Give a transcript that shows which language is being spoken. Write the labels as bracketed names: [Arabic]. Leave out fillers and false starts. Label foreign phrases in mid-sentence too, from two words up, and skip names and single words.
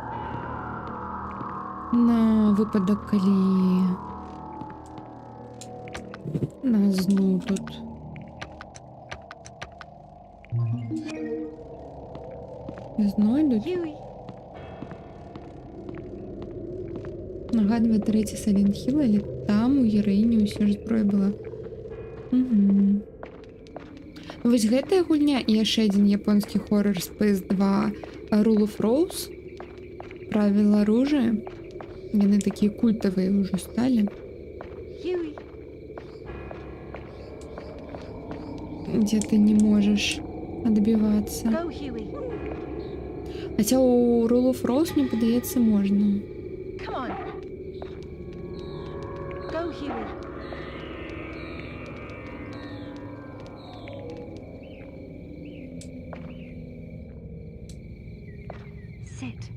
[Ukrainian] На випадок, коли нас знову тут знайдуть. Huey. Нагадує третій Silent Hill, але там у героїні усе ж зброя була. Угу. [Belarusian] Вось гэтая гульня і яшчэ адзін японскі хоррор Space 2 Rule of Rose. [Russian] Правила оружия. [Belarusian] Яны такія культавыя ўжо сталі. Huey. [Russian] Где ты не можешь отбиваться. [English] Go, Huey. [Russian] Хотя у Rule of Rose, [Belarusian] мне падаецца, можна. [English] Come on. Go, Huey. Sit.